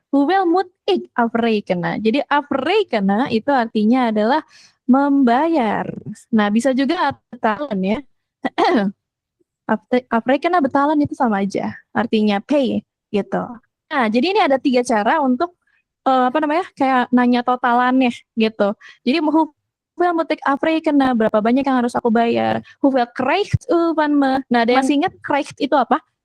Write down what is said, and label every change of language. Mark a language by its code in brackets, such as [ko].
[nl] Hoeveel moet ik afrekenen? [id] Jadi afrekenen itu artinya adalah membayar. Nah, bisa juga betalen ya. Afrekenen betalen itu sama aja. Artinya pay gitu. Nah, jadi ini ada 3 cara untuk kayak nanya totalannya gitu. Jadi [nl] hoeveel moet ik afrekenen? [id] Berapa banyak yang harus aku bayar? [nl] Hoeveel krijgt u van me? [id] Nah, ada yang masih ingat krijgt itu apa?